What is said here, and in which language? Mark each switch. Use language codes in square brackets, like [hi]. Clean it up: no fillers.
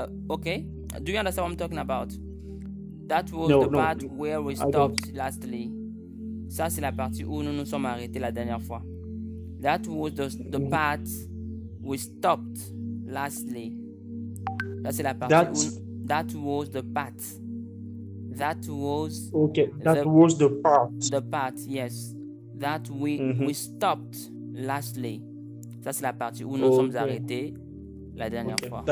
[en] Okay, do you understand what I'm talking about? That was the part where we stopped lastly. [fr] Ça c'est la partie où nous nous sommes arrêtés la dernière fois. [en] That was the part we stopped lastly. [fr] Ça c'est la partie où [en] that was the part. That was was the part. The part, yes. That we stopped lastly. [fr] Ça c'est la partie où nous sommes arrêtés la dernière fois.